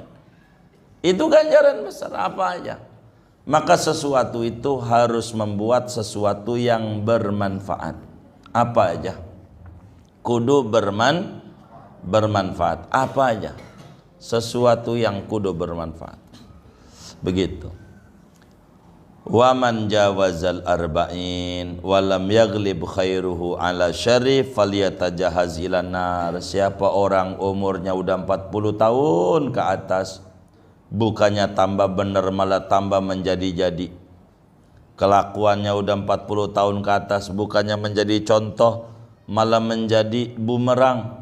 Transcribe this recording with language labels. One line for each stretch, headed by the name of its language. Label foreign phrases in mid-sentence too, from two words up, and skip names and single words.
Indonesian: Itu ganjaran besar apa aja. Maka sesuatu itu harus membuat sesuatu yang bermanfaat. Apa aja? Kudu bermanfaat. Apa aja? Sesuatu yang kudu bermanfaat. Begitu.
Arabic: ومن جاوز الأربعين ولم يغلب خيره على شره فليتجهز إلى النار.
Indonesian: Siapa orang umurnya udah 40 tahun ke atas, bukannya tambah bener malah tambah menjadi-jadi. Kelakuannya udah 40 tahun ke atas, bukannya menjadi contoh malah menjadi bumerang.